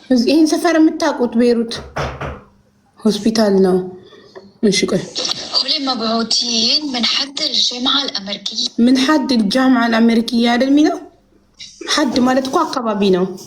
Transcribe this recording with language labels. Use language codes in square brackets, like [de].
[am] ይህን ሰፈር የምታውቁት ቤይሩት ሆስፒታል ነው። እሺ ቆይ [ar] هول مبعوثين من حد الجامعة الأمريكية من حد الجامعة الأمريكية [am] አይደል የሚለው حد ማለት እኮ አካባቢ ነው።